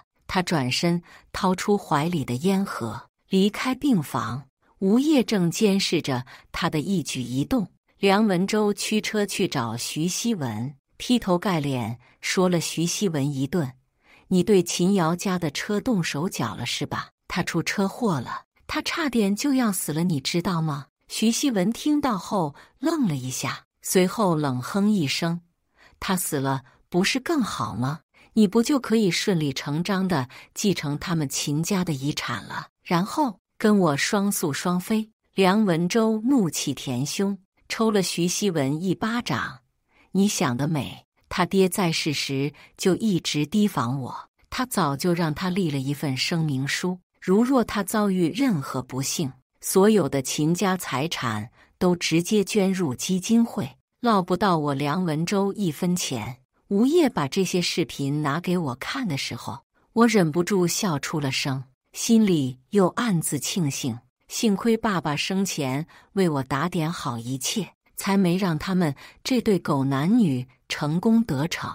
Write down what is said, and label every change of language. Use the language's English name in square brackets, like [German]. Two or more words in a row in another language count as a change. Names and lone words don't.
[Chinese] 他轉身掏出懷裡的煙盒，離開病房。吳葉正監視着他的一舉一動。梁文洲驅車去找徐熙文，劈頭蓋臉說了徐熙文一頓：“你對秦瑤家的車動手腳了是吧？他出車禍了，他差點就要死了，你知道嗎？” 徐熙文聽到後愣了一下，隨後冷哼一聲：“他死了不是更好嗎？你不就可以順理成章地繼承他們秦家的遺產了，然後跟我雙宿雙飛？” 梁文洲怒氣填胸，抽了徐熙文一巴掌：“你想得美！他爹在世時就一直提防我，他早就讓他立了一份聲明書，如若他遭遇任何不幸，所有的秦家財產都直接捐入基金會，落不到我梁文洲一分錢。” 吳葉把這些視頻拿給我看的時候，我忍不住笑出了聲，心裡又暗自慶幸，幸虧爸爸生前為我打點好一切，才沒讓他們這對狗男女成功得逞。